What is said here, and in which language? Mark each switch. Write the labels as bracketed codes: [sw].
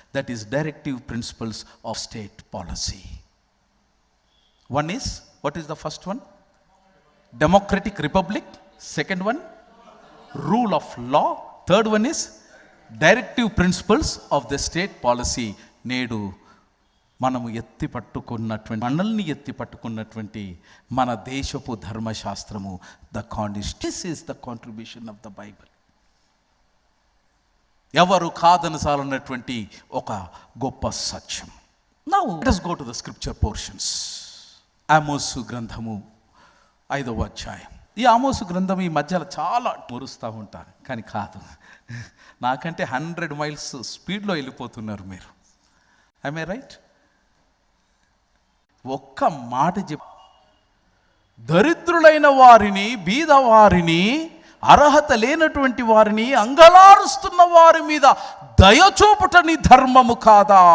[en] That is directive principles of state policy. One is, what is the first one? Democratic Republic. Second one, rule of law. Third one is directive principles of the state policy. [te] నేడు మనము మనల్ని ఎత్తి పట్టుకున్నటువంటి మన దేశపు ధర్మశాస్త్రము, the constitution. [en] This is the contribution of the Bible. [te] ఎవరు కాదనసాలన్నటువంటి ఒక గొప్ప సత్యం. [en] Now let us go to the scripture portions. [te] ఆమోసు గ్రంథము 5వ అధ్యాయం. ఈ ఆమోసు గ్రంథం ఈ మధ్యలో చాలా మురుస్తూ ఉంటాను, కానీ కాదు, నాకంటే 100 మైల్స్ స్పీడ్లో వెళ్ళిపోతున్నారు మీరు. [en] I right? [te] ఒక్క మాట దరిద్రులైన వారిని, బీదవారిని, అర్హత లేనటువంటి వారిని, అంగలారుస్తున్న వారి మీద దయచూపుట నీ ధర్మము కాదా?